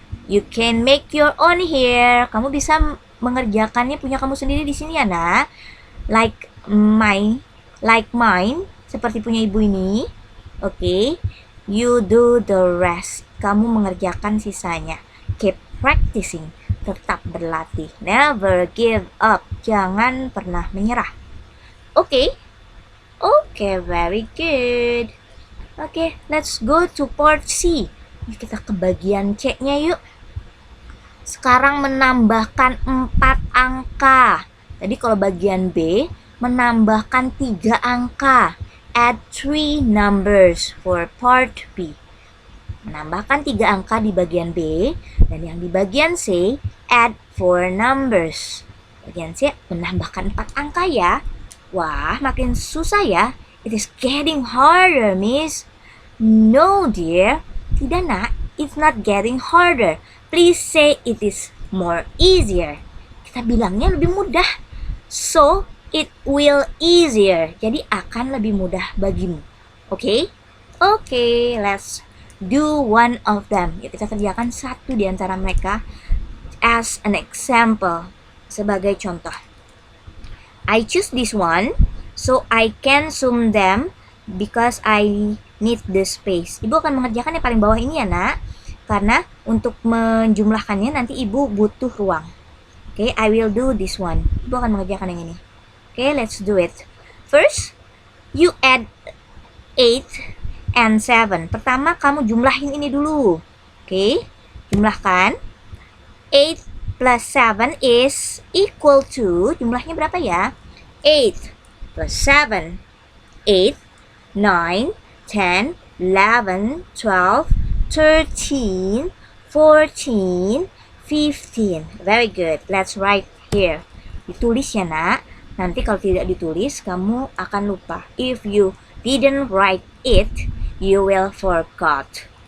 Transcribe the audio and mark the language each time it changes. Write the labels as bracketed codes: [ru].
[en] You can make your own here. [id] Kamu bisa mengerjakannya punya kamu sendiri di sini ya nak. [en] Like mine, [id] seperti punya ibu ini. [en] Okay, you do the rest. [id] Kamu mengerjakan sisanya. [en] Keep practicing. [id] Tetap berlatih. [en] Never give up. [id] Jangan pernah menyerah. [en] Okay? Okay, very good. Okay, let's go to part C. [id] Kita ke bagian C-nya yuk. Sekarang menambahkan 4 angka. Tadi kalau bagian B, menambahkan 3 angka. [en] Add 3 numbers for part B. [id] Menambahkan 3 angka di bagian B, dan yang di bagian C, [en] add 4 numbers. [id] Bagian C menambahkan 4 angka ya. Wah, makin susah ya. [en] It is getting harder, miss. No, dear. [id] Tidak nak, [en] it's not getting harder. Please say it is more easier. [id] Kita bilangnya lebih mudah. [en] So, it will easier. [id] Jadi akan lebih mudah bagimu. [en] Okay? Okay, let's do one of them. [id] Ya, kita kerjakan satu di antara mereka [en] as an example, [id] sebagai contoh. [en] I choose this one so I can sum them because I need the space. [id] Ibu akan mengerjakan yang paling bawah ini ya nak, karena untuk menjumlahkannya nanti ibu butuh ruang. [en] Okay, I will do this one. [id] Ibu akan mengerjakan yang ini. [en] Okay, let's do it. First, you add 8 and 7. [id] Pertama, kamu jumlahin ini dulu. [en] Okay, [id] jumlahkan. [en] 8 plus 7 is equal to, [id] jumlahnya berapa ya? [en] 8 plus 7. 8, 9, 10, 11, 12, 13, 14, 15. Very good. Let's write here. [id] Ditulis ya nak. Nanti kalau tidak ditulis, kamu akan lupa. [en] If you didn't write it, you will forget.